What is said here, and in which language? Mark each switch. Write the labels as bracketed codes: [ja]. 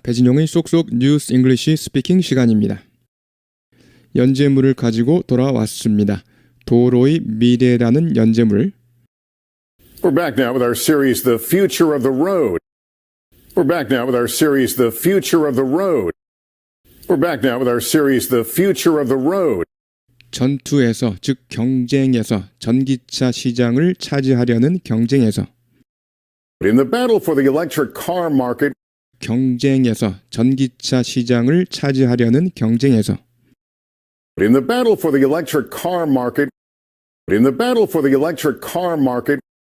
[ko] 배진용의 쏙쏙 뉴스 잉글리시 스피킹 시간입니다. 연재물을 가지고 돌아왔습니다. 도로의 미래라는 연재물. [en] We're back now with our series, The Future of the Road. We're back now with our series, The Future of the Road. We're back now with our series, The Future of the Road. [ko] 전투에서, 즉 경쟁에서, 전기차 시장을 차지하려는 경쟁에서. [en] In the battle for the electric car market, [ko] 경쟁에서, 전기차 시장을 차지하려는 경쟁에서. [en] in the battle for the electric car market, In the battle for the electric car market,